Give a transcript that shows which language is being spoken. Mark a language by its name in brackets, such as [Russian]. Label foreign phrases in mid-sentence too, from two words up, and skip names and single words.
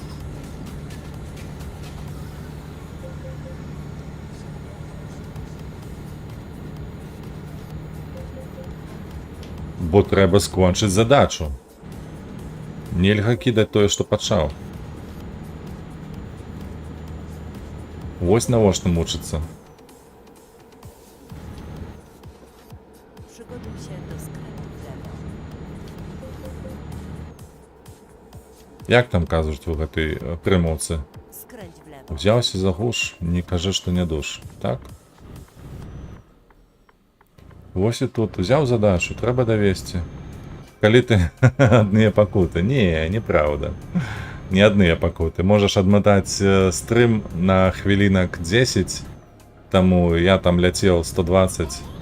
[Belarusian] Бо трэба скончыць задачу. Нельга кідаць тое, што пачаў. Вось навошта мучыцца. [Polish] Przygotuj się do skrętu w lewo. [Belarusian] Як там кажуць у гэтай прымаўцы? [Polish] Skręć w lewo. [Belarusian] Узяўся за гуш, не кажы, што не душ. Так? Вось і тут узяў задачу, трэба давесці. Калі ты адныя пакуты. Не, неправда. Не адныя пакуты. Можаш адматаць стрым на хвілінак 10, таму я там ляцеў 120.